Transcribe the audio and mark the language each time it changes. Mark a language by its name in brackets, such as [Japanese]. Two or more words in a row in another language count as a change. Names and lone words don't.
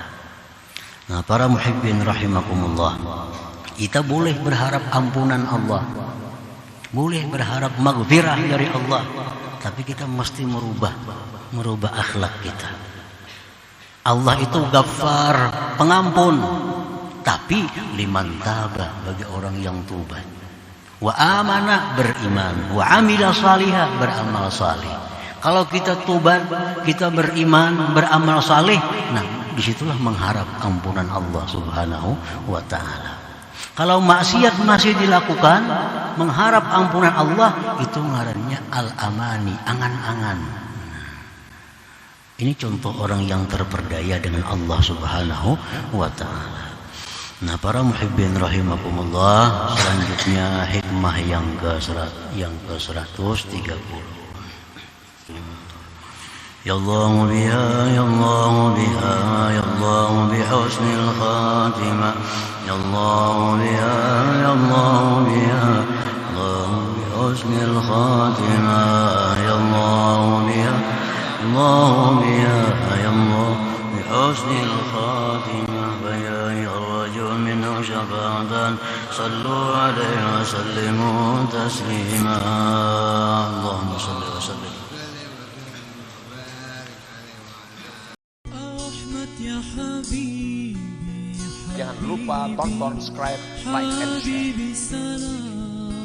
[Indonesian] Nah, para [Arabic] محبين رحمكم الله, [Indonesian] kita boleh berharap ampunan Allah, boleh berharap maghfirah dari Allah, tapi kita mesti merubah akhlak kita. Allah itu Ghaffar, pengampun, tapi [Arabic] لمن تاب, [Indonesian] bagi orang yang tubat, [Arabic] وآمن, [Indonesian] beriman, [Arabic] وعمل صالحا, [Indonesian] beramal salih. Kalau kita tubat, kita beriman, beramal salih, nah disitulah mengharap ampunan Allah [Arabic] سبحانه وتعالى. [Indonesian] Kalau maksiat masih dilakukan, mengharap ampunan Allah, itu ngarannya al-amani, angan-angan. Ini contoh orang yang terperdaya dengan Allah [Arabic] سبحانه وتعالى. [Indonesian] Nah, para [Arabic] محبين رحمكم الله, [Indonesian] selanjutnya hikmah yang ke-130. [Arabic] يا الله بها يا الله بها يا الله بحسن الخاتمة. يا الله بها يا الله بها الله بحسن الخاتمة. يا الله بها الله بها يا الله بحسن الخاتمة. فيا رجل من شفاعة صلوا عليه وسلموا تسليما اللهم صل وسلم. أحمد يا حبيبي [Indonesian] Jangan lupa tonton, subscribe, [English] like, and share. [Arabic] حبيبي سلام